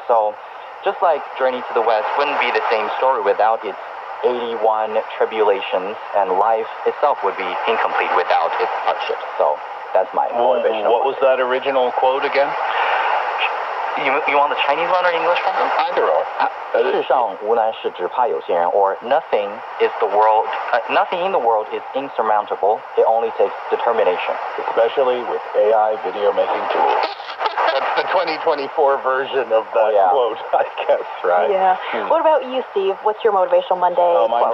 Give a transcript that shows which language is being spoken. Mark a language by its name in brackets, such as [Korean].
[English] So, just like Journey to the West wouldn't be the same story without its 81 tribulations, and life itself would be incomplete without its hardships. So that's my motivation. What was that original quote again? You want the Chinese one or English one? Either or. [Chinese] 世上无难事，只怕有心人. [English] Or nothing in the world is insurmountable. It only takes determination. Especially with AI video making tools. That's the 2024 version of that quote, I guess, right? Yeah. What about you, Steve? What's your Motivational Monday quote?